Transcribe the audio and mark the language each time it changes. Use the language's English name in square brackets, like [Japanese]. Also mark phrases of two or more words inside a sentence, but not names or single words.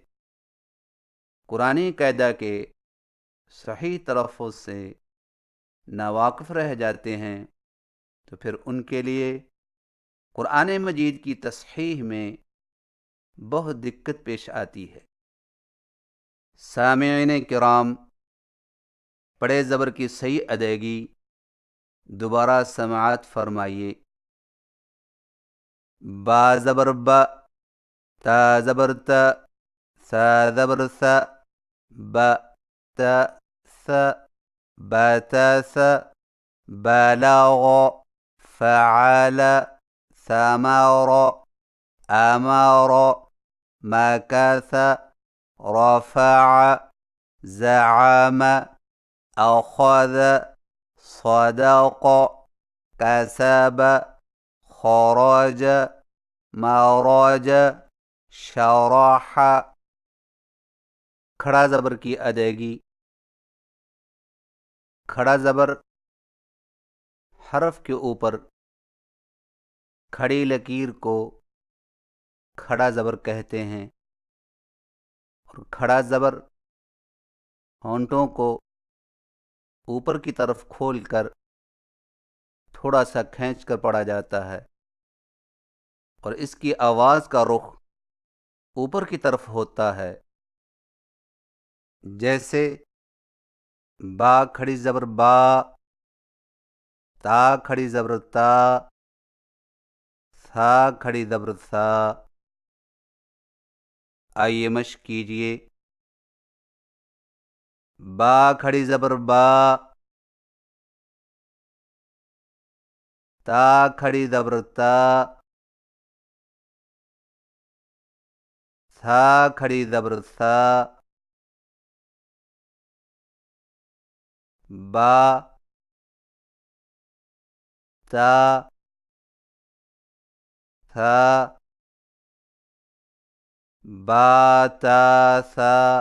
[Urdu] قرآنی قاعدہ کے صحیح تلفظ سے ناواقف رہ جاتے ہیں تو پھر ان کے لیے قرآن مجید کی تصحیح میں بہت دقت پیش آتی ہے۔ سامعین کرام، بڑے زبر کی صحیح ادائیگی دوبارہ سماعت فرمائیے۔ با زبر با، تا زبر تا، سا زبر سا، با تا [Arabic] سا، باتاس، بلغ، فعل، ثمر، امر، مكث، رفع، زعم، اخذ، صدق، كسب، خرج، مرج، شرح۔ [Urdu] کھڑا زبر کی ادائیگی، کھڑا زبر حرف کے اوپر کھڑی لکیر کو کھڑا زبر کہتے ہیں، اور کھڑا زبر ہونٹوں کو اوپر کی طرف کھول کر تھوڑا سا کھینچ کر پڑھا جاتا ہے، اور اس کی آواز کا رخ اوپر کی طرف ہوتا ہے، جیسے با کھڑی زبر با، تا کھڑی زبر تا، سا کھڑی زبر سا۔ آئیے مشق کیجئے۔ با کھڑی زبر با، تا کھڑی زبر تا، سا کھڑی زبر سا، با تا سا، با تا سا،